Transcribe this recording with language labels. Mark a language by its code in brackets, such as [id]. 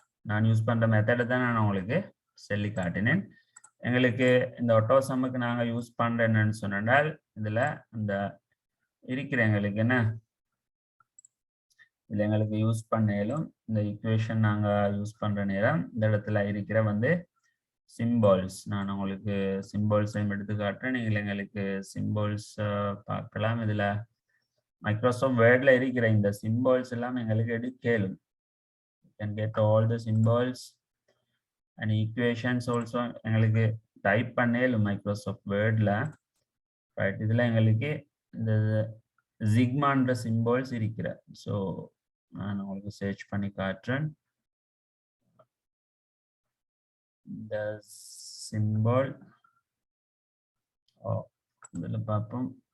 [ta] நான் யூஸ் பண்ற மெத்தட் தான் நான் உங்களுக்கு சொல்லி காட்டினேன். எங்களுக்கு இந்த auto sumக்கு நாங்க யூஸ் பண்ற என்னன்னு சொன்னால் இதுல இந்த இருக்கிற எங்களுக்கு என்ன இதுல எங்களுக்கு யூஸ் பண்ணலும் இந்த ஈக்குவேஷன் நாங்க யூஸ் பண்ற நேரம் இந்த இடத்துல இருக்கிற வந்து symbols. நான் உங்களுக்கு symbols எடுத்து காட்டுறேன். நீங்கள் எங்களுக்கு symbols பார்க்கலாம். இதுல மைக்ரோசாஃப்ட் வேர்ட்ல இருக்கிற இந்த symbols எல்லாம் எங்களுக்கு எடுக்கலும். [en] You can get all the symbols and equations also [ta] எங்களுக்கு டைப் பண்ணேலும் மைக்ரோசாஃப்ட் வேர்ட்ல. ரைட், இதுல எங்களுக்கு இந்த ஜிக்மான்ற symbols இருக்கிற. ஸோ நான் உங்களுக்கு சர்ச் பண்ணி காட்டுறேன். இந்த symbol இதுல பார்ப்போம்.